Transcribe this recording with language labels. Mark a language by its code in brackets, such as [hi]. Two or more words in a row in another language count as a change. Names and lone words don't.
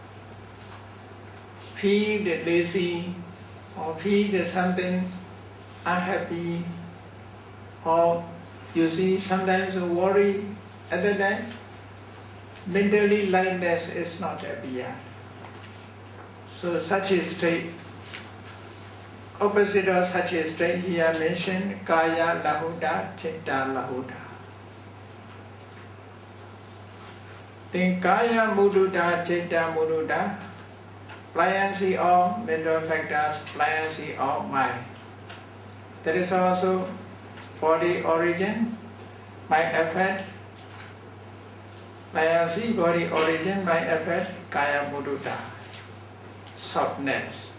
[en] Feel lazy, or feel something unhappy, or you see sometimes worry. At that time, mentally lightness is not appear. So such a state, opposite of such a state, here mentioned [pi] Kaya Lahuda, Chitta Lahuda. [en] Then [pi] Kaya Mududa, Chitta Mududa, [en] pliancy of mental factors, pliancy of mind. There is also body origin, mind effect. Pliancy, body origin, mind effect, [pi] Kaya Mududa, softness.